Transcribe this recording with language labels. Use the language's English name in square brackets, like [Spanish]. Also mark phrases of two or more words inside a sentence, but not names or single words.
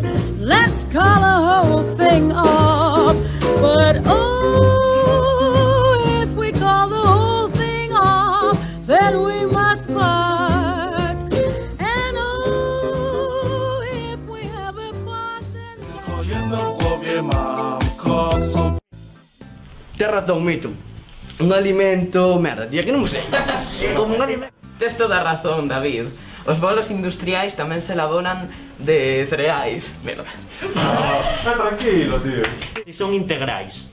[English] Let's call the whole thing off. But oh, if we call the whole thing off, then we must part. And oh, if we ever part, then... [Galician] Tens razón, Mito. Un alimento... Merda, tía, que non sei. Como un alimento... Tes toda a razón, David. Os bolos industriais tamén se elaboran de cereais. Merda. Tranquilo, tío. E son integrais.